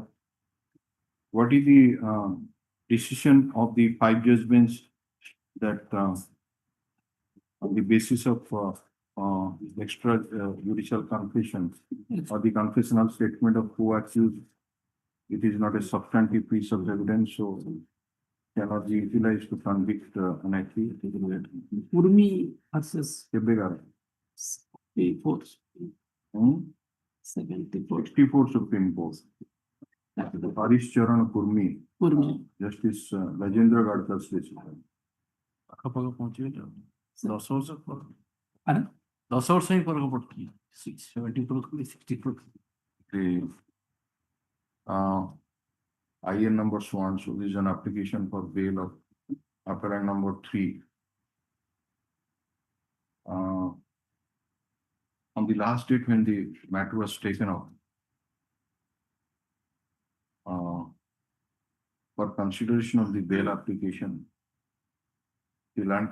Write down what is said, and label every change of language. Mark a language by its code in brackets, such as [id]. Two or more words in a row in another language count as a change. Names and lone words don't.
[en] What is the decision of the 5 judgments that on the basis of extra judicial confession or the confessional statement of co-accused, it is not a substantive piece of evidence, so cannot be utilized to convict an accused. Urmi versus 74. 74 Supreme Court. Harish Charan Kurmi. Justice Rajendra Gadkar's decision. [or] 10 ବର୍ଷ ହିଁ ଫରକ ପଡୁଛି 74 64 [en] The IN number sworn, so this is an application for bail of appellant number 3. On the last date when the matter was taken up for consideration of the bail application, the Land